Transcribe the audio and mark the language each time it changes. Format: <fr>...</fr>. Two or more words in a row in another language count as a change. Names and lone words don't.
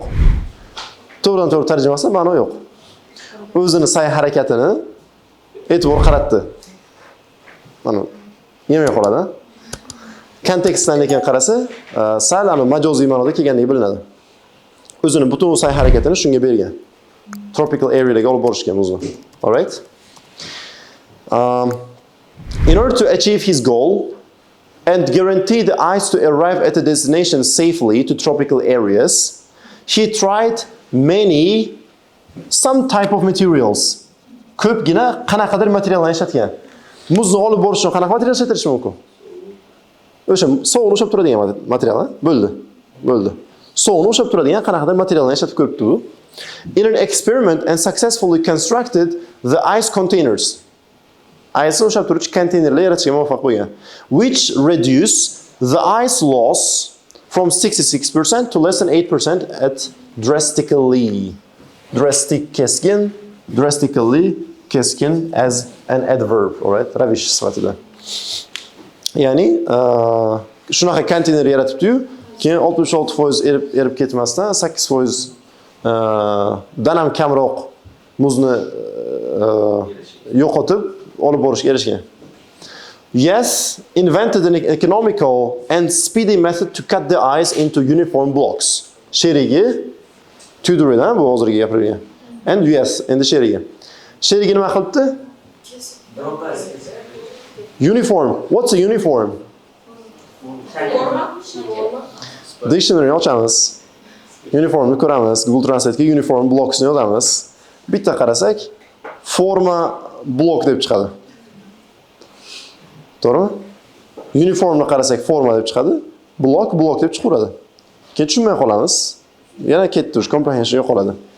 <uz>To'g'ridan-to'g'ri tarjimasi ma'no yo'q. O'zini sa'y harakatini e'tibor qaratdi. Mana yemay qoladi. Kontekstdan lekin qarasa, sal majoziy ma'noda kelganligi bilinadi. O'zini butun sa'y harakatini shunga bergan. Tropical arealarga olib borishgan o'zini.</uz> <en>All right? In order to achieve his goal and guarantee the ice to arrive at the destination safely to tropical areas, he tried some type of materials.</en> <uz>Ko'pgina qanaqadir materiallarni ishlatgan. Muzni olib borish uchun qanaqa material ishlatish mumkin? O'sha sovun ushab turadigan material, bo'ldi. Sovun ushab turadigan qanaqadir materiallarni ishlatib ko'ribdi u.</uz> <en>In an experiment and successfully constructed the ice containers.</en> <uz>Ice ushab turuvchi konteynerlar yaratishga muvaffaq bo'lgan.</uz> <en>Which reduce the ice loss from 66% to less than 8% at drastically keskin as an adverb, all right?</en> <uz>Ravish sifatida. Ya'ni shunaqa konteyner yaratibdi-yu, keyin 66% erib ketmasdan 8% dan ham kamroq muzni yo'qotib olib borishga erishgan.</uz> <en>Yes, invented an economical and speedy method to cut the ice into uniform blocks.</en> <uz>Sherigi tuduridan bu hozirgi gapirgan.</uz> <en>And yes,</en> <uz>endi sherigi. Sherigi nima qilibdi?</uz> <en>Uniform. What's a uniform?</en> <uz>Dictionary ochamiz. Uniformni ko'ramiz. Google Translate'ga</uz> <en>uniform blocksni</en> <uz>yozamiz. Bitta qarasak, forma blok deb chiqadi. To'g'rimi? Uniformni qarasak forma deb chiqadi, blok deb chiqaveradi. Keyin tushunmay qolamiz. Yana ketdi, comprehension yo'qoladi.</uz>